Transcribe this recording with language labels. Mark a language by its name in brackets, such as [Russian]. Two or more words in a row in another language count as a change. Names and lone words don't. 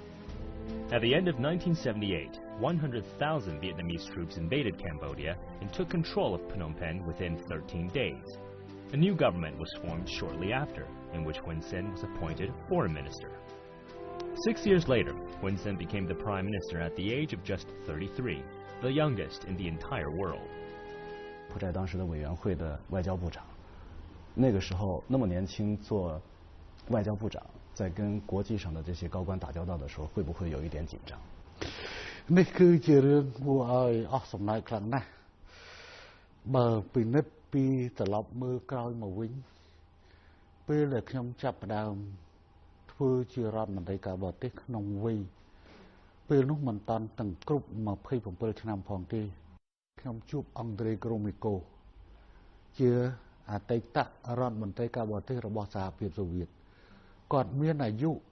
[English] At the end of 1978, 100,000 Vietnamese troops invaded Cambodia and took control of Phnom Penh within 13 days. A new government was formed shortly after, in which Hun Sen was appointed foreign minister. 6 years later, Hun Sen became the prime minister at the age of just 33, the youngest in the entire world. [Chinese] 柬埔寨当时的委员会的外交部长，那个时候那么年轻做外交部长，在跟国际上的这些高官打交道的时候，会不会有一点紧张？ [Khmer] នេះគឺជារឿងគួរឲ្យអស់សំណើចខ្លាំងណាស់បើពិនិត្យពីត្រឡប់មើលក្រោយមកវិញពេលដែលខ្ញុំចាប់ផ្ដើមធ្វើជារដ្ឋមន្ត្រីការបរទេសក្នុងវ័យពេលនោះមិនតាន់ទាំងគ្រប់27ឆ្នាំផងទេខ្ញុំជួបអង្គត្រេក្រូមីកូជាអតីតរដ្ឋមន្ត្រីការបរទេសរបស់សហភាពសូវៀតគាត់មានអាយុ